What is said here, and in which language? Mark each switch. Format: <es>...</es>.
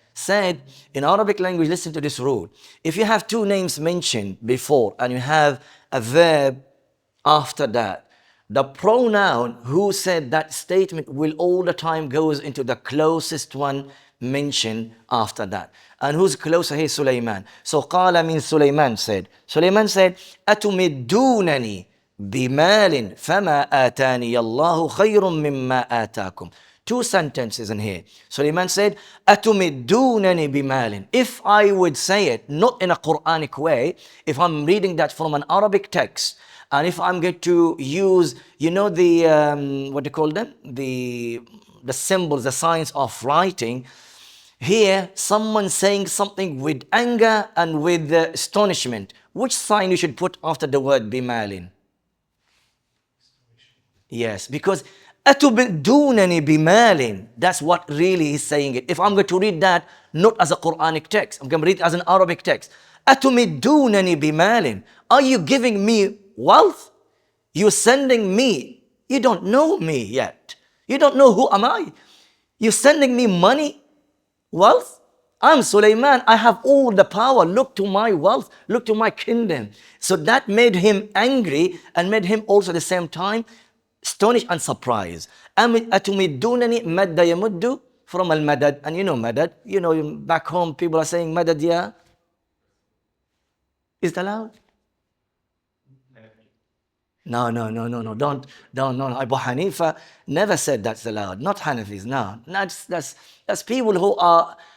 <en>Said, in Arabic language, listen to this rule. If you have two names mentioned before and you have a verb after that, the pronoun who said that statement will all the time goes into the closest one mentioned after that. And who's closer here? Sulaiman. So qala means Sulaiman said. Sulaiman said,</en> <ar>أَتُمِدُّونَنِي بِمَالٍ فَمَا آتَانِيَ اللَّهُ خَيْرٌ مِمَّا آتَاكُمْ.</ar> <en>Two sentences in here. Sulaiman said,</en> <ar>أَتُمِدُّونَنِي بِمَالٍ.</ar> <en>If I would say it, not in a Quranic way, if I'm reading that from an Arabic text, and if I'm going to use, you know, the, what do you call them? The symbols, the signs of writing. Here, someone saying something with anger and with astonishment. Which sign you should put after the word bimalin? Yes, because</en> <ar>أَتُبِدُّونَنِي بِمَالٍ.</ar> <en>That's what really is saying it. If I'm going to read that, not as a Quranic text, I'm going to read it as an Arabic text.</en> <ar>أَتُمِدُّونَنِي بِمَالٍ.</ar> <en>Are you giving me wealth? You're sending me. You don't know me yet. You don't know who am I. You're sending me money, wealth. I'm Sulaiman. I have all the power. Look to my wealth. Look to my kingdom. So that made him angry and made him also at the same time astonished and surprised.</en> <ar>أَتُمِدُّونَنِي مَدَّ يَمُدُّ, from al-madad.</ar> <en>And you know madad. You know, back home people are saying madad, yeah. Is it allowed? No. Don't. No. Abu Hanifa never said that's allowed. Not Hanafis. No. That's people who are</en>